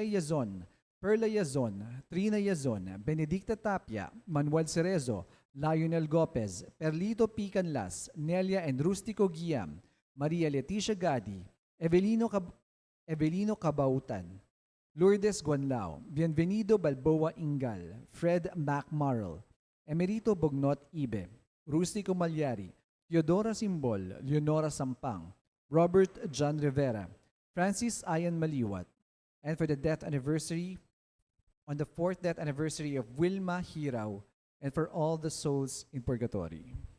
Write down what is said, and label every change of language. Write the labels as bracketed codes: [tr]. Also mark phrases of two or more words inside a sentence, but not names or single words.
[en] Yazon, Perla Yazon, Trina Yazon, Benedicta Tapia, Manuel Cerezo, Lionel Gopez, Perlito Picanlas, Nelia and Rustico Guiam, Maria Leticia Gadi, Evelino Cabautan, Lourdes Guanlao, Bienvenido Balboa Ingal, Fred MacMarl, Emerito Bognot Ibe, Rustico Malyari, Teodora Simbol, Leonora Sampang, Robert John Rivera, Francis Ayan Maliwat, and for the death anniversary, on the 4th death anniversary of Wilma Hirao, and for all the souls in purgatory.